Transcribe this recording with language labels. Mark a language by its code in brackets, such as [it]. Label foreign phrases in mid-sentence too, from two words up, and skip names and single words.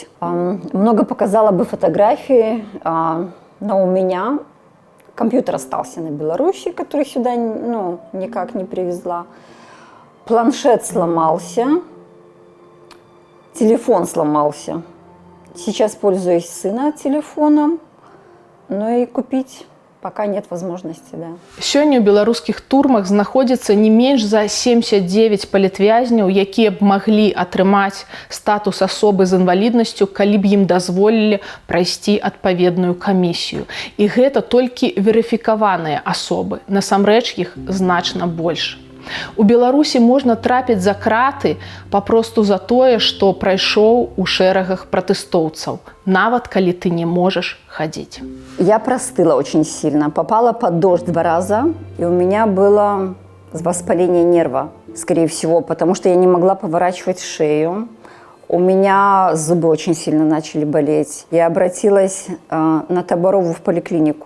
[ru] Много показала бы фотографии, но у меня компьютер остался на Беларуси, который сюда никак не привезла. Планшет сломался, телефон сломался. Сейчас пользуюсь сына телефоном, но и купить пока нет возможности, да. [be] Сёння ў беларускіх турмах знаходзіцца не менш за 79 палітвязняў, якія б маглі атрымаць статус асобы з інваліднасцю, калі б ім дазволілі прайсці адпаведную камісію. І гэта толькі верыфікаваныя асобы. Насамрэч іх значна больш. У Беларусі можна трапіць за краты папросту за тое, што прайшоў у шэрагах пратэстоўцаў, нават калі ты не можаш хадзіць. [ru] Я простыла очень сильно, попала под дождь 2 раза, и у меня было воспаление нерва, скорее всего, потому что я не могла поворачивать шею. У меня зубы очень сильно начали болеть. Я обратилась на Таборову в поликлинику.